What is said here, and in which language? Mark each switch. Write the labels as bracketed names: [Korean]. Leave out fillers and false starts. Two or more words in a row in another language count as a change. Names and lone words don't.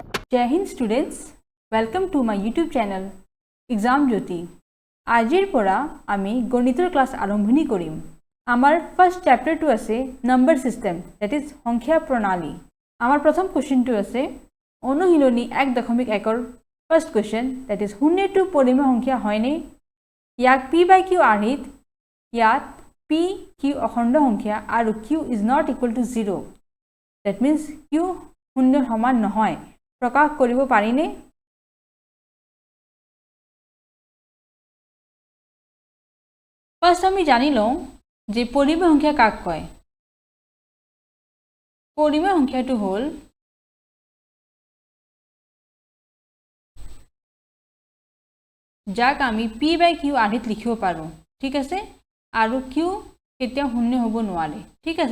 [English] Jai Hind students, welcome to my YouTube channel Exam Jyoti. [Assamese] আজিৰ পৰা আমি গণিতৰ ক্লাস আৰম্ভণি কৰিম। আমাৰ [English] first chapterটো [Assamese] আছে [English] number system, that is [Assamese] সংখ্যা প্ৰণালী। আমাৰ প্ৰথম কোৱেশ্চনটো আছে অনুশীলনী 1.1 [English] first question, that is [Assamese] শূন্যটো পৰিমেয় সংখ্যা হয়নে? ইয়াক p/q আৰ্হিত ইয়াত p q অখণ্ড সংখ্যা আৰু [English] q is not equal to 0, that means [Assamese] q শূন্যৰ সমান নহয়, প্ৰকাশ কৰিব পাৰিনে? ফাৰ্স্ট আমি জানি লওঁ যে পৰিমেয় সংখ্যা কাক কয়। পৰিমেয় সংখ্যাটো হ'ল যাক আমি p/q আৰ্হিত লিখিব পাৰোঁ, ঠিক আছে, আৰু q কেতিয়াও শূন্য হ'ব নোৱাৰে, ঠিক আছে।